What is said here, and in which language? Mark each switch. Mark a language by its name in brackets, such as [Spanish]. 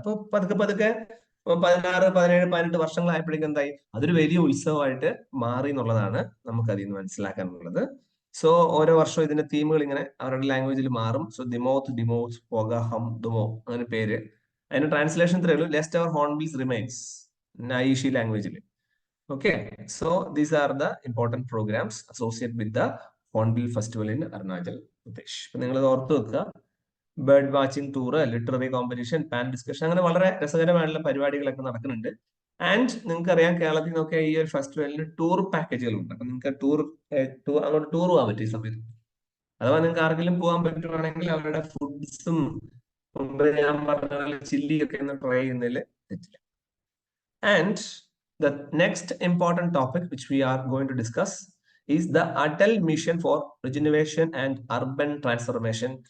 [Malayalam] അപ്പൊ പതുക്കെ പതുക്കെ 16, 17, 18 വർഷങ്ങളായപ്പോഴേക്കും എന്തായി, അതൊരു വലിയ ഉത്സവമായിട്ട് മാറി എന്നുള്ളതാണ് നമുക്ക് അതിൽ നിന്ന് മനസ്സിലാക്കാനുള്ളത്. സോ ഓരോ വർഷവും ഇതിന്റെ തീമുകൾ ഇങ്ങനെ അവരുടെ ലാംഗ്വേജിൽ മാറും. സോ ഡിമോത്ത് പോഗ ഹം ദുമോ, അങ്ങനെ പേര്. അതിന് ട്രാൻസ്ലേഷൻ ഇത്രയേ ഉള്ളൂ, [English] lest our hornbills remains, [Malayalam] നൈഷി ലാംഗ്വേജിൽ. [English] Okay, so these are the important programs associated with the Hornbill Festival in Arunachal Pradesh. [Malayalam] ഇപ്പൊ നിങ്ങൾ ഓർത്ത് വെക്കുക, bird watching tour, literary competition, pan discussion, അങ്ങനെ വളരെ രസകരമായിട്ടുള്ള പരിപാടികളൊക്കെ നടക്കുന്നുണ്ട്. ആൻഡ് നിങ്ങൾക്ക് അറിയാം, കേരളത്തിൽ നിന്നൊക്കെ ഈ ഒരു ഫെസ്റ്റിവലിന് ടൂർ പാക്കേജുകളുണ്ട്. അപ്പൊ നിങ്ങൾക്ക് അങ്ങോട്ട് ടൂർ പോകാൻ പറ്റും ഈ സമയത്ത്. അഥവാ നിങ്ങൾക്ക് ആർക്കെങ്കിലും പോകാൻ പറ്റുവാണെങ്കിൽ അവരുടെ ഫുഡ്സും മുമ്പ് ഞാൻ പറഞ്ഞ പോലെ ചില്ലിയൊക്കെ ഒന്ന് ട്രൈ ചെയ്യുന്നതിൽ തെറ്റില്ല. [English] And the next important topic which we are going to discuss is the Atal Mission for Regeneration and Urban Transformation.